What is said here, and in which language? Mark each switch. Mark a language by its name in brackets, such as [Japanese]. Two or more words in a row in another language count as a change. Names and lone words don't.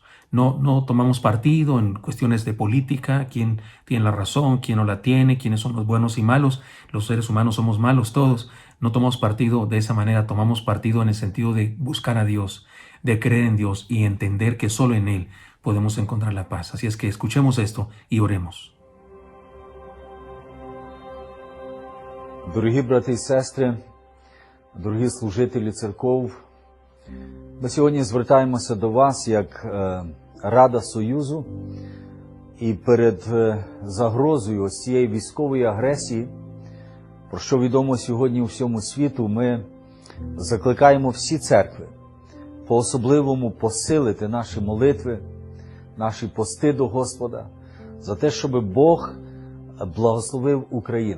[Spanish] No tomamos partido en cuestiones de política, quién tiene la razón, quién no la tiene, quiénes son los buenos y malos. Los seres humanos somos malos todos. No tomamos partido de esa manera, tomamos partido en el sentido de buscar a Dios, de creer en Dios y entender que solo en Él podemos encontrar la paz. Así es que escuchemos esto y oremos. [Ukrainian] Дорогі брати і сестри, дорогі служителі церков, ми сьогодні звертаємося до вас як Рада Союзу і перед загрозою ось цієї військової агресії, про що відомо сьогодні у всьому світу, ми закликаємо всі церкви по-особливому посилити наші молитви, наші пости до Господа, за те, щоб Бог благословив Україну.